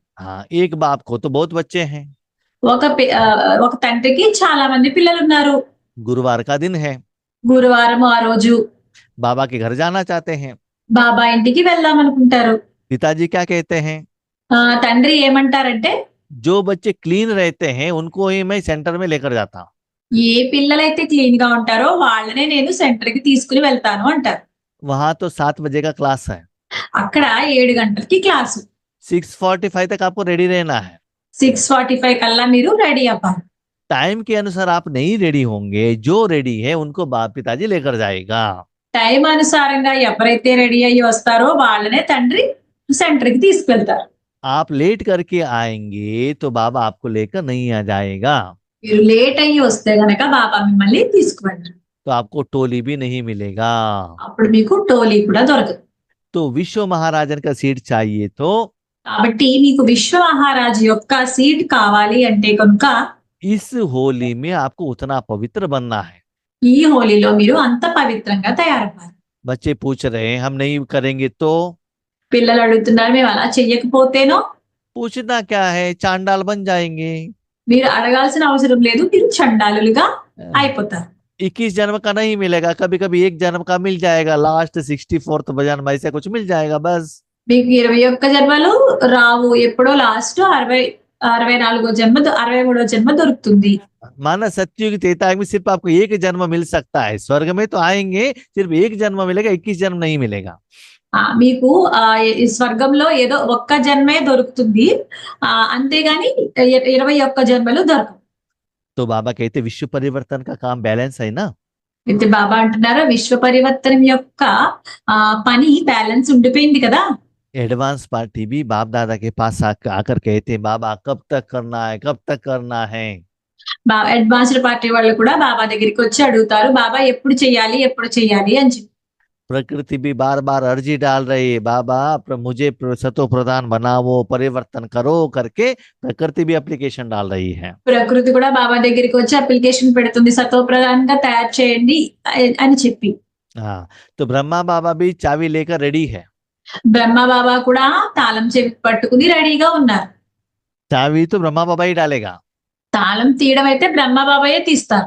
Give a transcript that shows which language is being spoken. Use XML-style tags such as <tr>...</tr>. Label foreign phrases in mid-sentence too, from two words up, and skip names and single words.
<hi>हाँ, एक बाप को तो बहुत बच्चे हैं।</hi> <te>ఒక తండ్రికి చాలా మంది పిల్లలున్నారు.</te> <hi>गुरुवार का दिन है,</hi> <te>గురువారం ఆ రోజు</te> <hi>बाबा के घर जाना चाहते हैं।</hi> <te>బాబా ఇంటికి వెళ్దామనుకుంటారు.</te> <hi>पिताजी क्या कहते हैं,</hi> <te>తండ్రి ఏమంటారంటే,</te> <hi>जो बच्चे क्लीन रहते हैं उनको ही मैं सेंटर में लेकर जाता हूँ।</hi> <te>ఏ పిల్లలైతే క్లీన్ గా ఉంటారో వాళ్ళనే నేను సెంటర్ కి తీసుకుని వెళ్తాను అంటారు.</te> <hi>वहां तो 7 बजे का क्लास है,</hi> <te>అక్కడ 7 గంటలకి క్లాసు.</te> <hi>6:45 तक आपको रेडी रहना है।</hi> <te>6:45 కల్లా మీరు రెడీ అవ్వాలి.</te> <hi>टाइम के अनुसार आप नहीं रेडी होंगे, जो रेडी है उनको बाप पिताजी लेकर जाएगा।</hi> <te>టైం అనుసారంగా ఎవరైతే రెడీ అయ్యి వస్తారో వాళ్ళనే తండ్రి సెంటర్ కి తీసుకెళ్తారు.</te> <hi>आप लेट करके आएंगे तो बाबा आपको लेकर नहीं आ जाएगा,</hi> <te>మీరు లేట్ అయ్యి వస్తే గనక బాబా మిమ్మల్ని తీసుకువెళ్ళరు.</te> <hi>तो आपको टोली भी नहीं मिलेगा।</hi> <te>అప్పుడు మీకు టోలీ కూడా దొరకదు.</te> <hi>तो विश्व महाराजन का सीट चाहिए तो</hi> <te>కాబట్టి మీకు విశ్వ మహారాజు యొక్క సీట్ కావాలి అంటే కనుక</te> <hi>इस होली में आपको उतना पवित्र बनना है।</hi> <te>ఈ హోలీలో మీరు అంత పవిత్రంగా తయారవ్వాలి.</te> <hi>बच्चे पूछ रहे हैं हम नहीं करेंगे तो,</hi> <te>పిల్లలు అడుగుతున్నారు మేము అలా చెయ్యకపోతేనో,</te> <hi>पूछना क्या है, चांडाल बन जाएंगे।</hi> <te>మీరు అడగాల్సిన అవసరం లేదు, మీరు చండాలులుగా అయిపోతారు.</te> <hi>21 जन्म का नहीं मिलेगा, कभी कभी 1 जन्म का मिल जाएगा, लास्ट 64th जन्म ऐसे कुछ मिल जाएगा बस।</hi> <te>మీకు 21 జన్మలు రావు, ఎప్పుడో లాస్ట్ 64 జన్మ 63 జన్మ దొరుకుతుంది.</te> <hi>माना सत्युग त्रेता में सिर्फ आपको 1 जन्म मिल सकता है, स्वर्ग में तो आएंगे सिर्फ 1 जन्म मिलेगा, 21 जन्म नहीं मिलेगा।</hi> <te>మీకు ఈ స్వర్గంలో ఏదో ఒక్క జన్మే దొరుకుతుంది, అంతేగాని 21 జన్మలు దొరకవు.</te> <hi>तो बाबा कहते विश्व परिवर्तन का काम बैलेंस है ना।</hi> <te>అయితే బాబా అంటున్నారా విశ్వ పరివర్తనం యొక్క పని బ్యాలెన్స్ ఉండిపోయింది కదా.</te> <en>advance party</en> <hi>भी बाप दादा के पास आकर कहते बाबा कब तक करना है, कब तक करना है।</hi> <en>advanced party</en> <te>వాళ్ళు కూడా బాబా దగ్గరికి వచ్చి అడుగుతారు, బాబా ఎప్పుడు చెయ్యాలి ఎప్పుడు చెయ్యాలి అని చెప్పి.</te> <hi>प्रकृति भी बार बार अर्जी डाल रही है, बाबा मुझे सतो प्रधान बनाओ, परिवर्तन करो करके प्रकृति भी एप्लीकेशन डाल रही है।</hi> <te>ప్రకృతి కూడా బాబా దగ్గరికి వచ్చి అప్లికేషన్ పెడుతుంది, సతో ప్రధానంగా తయారు చేయండి అని చెప్పి.</te> <hi>हाँ, तो ब्रह्मा बाबा भी चाबी लेकर रेडी है।</hi> <te>బ్రహ్మ బాబా కూడా తాళం చెవి పట్టుకుని రెడీగా ఉన్నారు.</te> <hi>चाबी तो ब्रह्मा बाबा ही डालेगा,</hi> <te>తాళం తీయడం అయితే బ్రహ్మ బాబాయే తీస్తారు.</te>